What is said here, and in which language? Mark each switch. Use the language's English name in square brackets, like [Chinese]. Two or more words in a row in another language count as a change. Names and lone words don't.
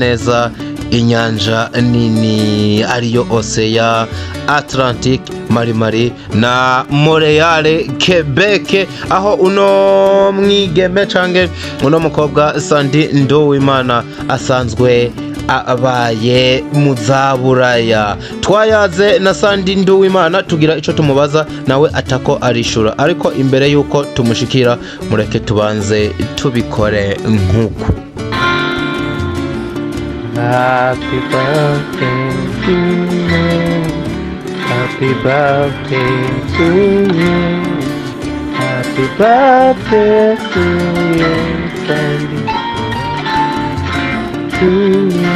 [Rundi] neza inyanja nini ariyo Ocean Atlantic Mari na Montreal Quebec aho uno mwigeme cange uno mukobwa Sandy Nduwimana asanzwe abaye muzaburaya twayaze na Sandy Nduwimana tugira ico tumubaza nawe atako arishura ariko imbere yuko tumushikira mureke tubanze tubikore nkuko. [English] Happy birthday to you. Happy birthday to you. Happy birthday to you, Sandy. To you.